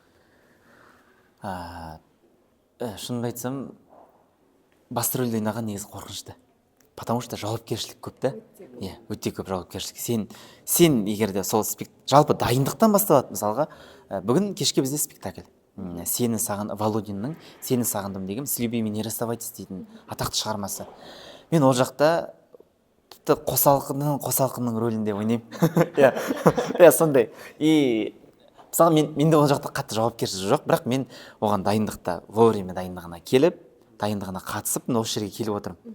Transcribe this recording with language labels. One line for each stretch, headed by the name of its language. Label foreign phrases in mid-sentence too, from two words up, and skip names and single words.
Kazakh: Шынымды айтсам, басты рөлде ойнаған негізі қорқынышты.
Russian: Потому что
Kazakh: жауапкершілік көп та. Иә, өте көп жауапкершілік. Сен егер де сол жалпы дайындықтан басталады. Мысалға, бүгін кешке бізде спектакль. Володиннің «Сені сағындым» деген «С любви не расставайтесь» дейтін атақты шығармасы. Мен ол жақта тіпті қосалқының рөлінде ойнаймын. Иә, сондай. И мысалы менде ол жақта қатты жауапкершілік жоқ, бірақ мен оған дайындықта вовремя дайындығына келіп, дайындығына қатысып, осы жерге келіп отырмын.